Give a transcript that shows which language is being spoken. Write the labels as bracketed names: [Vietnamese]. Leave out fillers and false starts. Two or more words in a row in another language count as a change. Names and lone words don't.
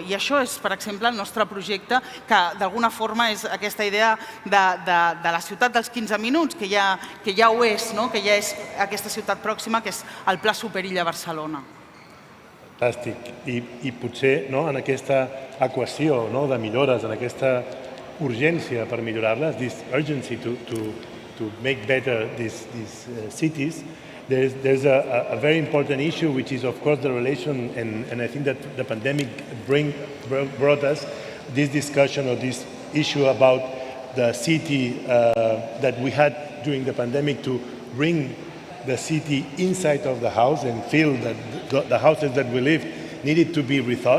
[Catalan] I això és, per exemple, el nostre projecte, que d'alguna forma és aquesta idea de la ciutat dels 15 minuts, que ja ho és, que ja és aquesta ciutat pròxima, que és el Pla Superilla a Barcelona. Fantàstic. I potser en aquesta equació de millores, en aquesta urgència per millorar-les, [English] this urgency to make better these cities, there's a very important issue, which is, of course, the relation, and I think that the pandemic brought us this discussion or this issue about the city that we had during the pandemic, to bring the city inside of the house and feel that the houses that we live needed to be rethought.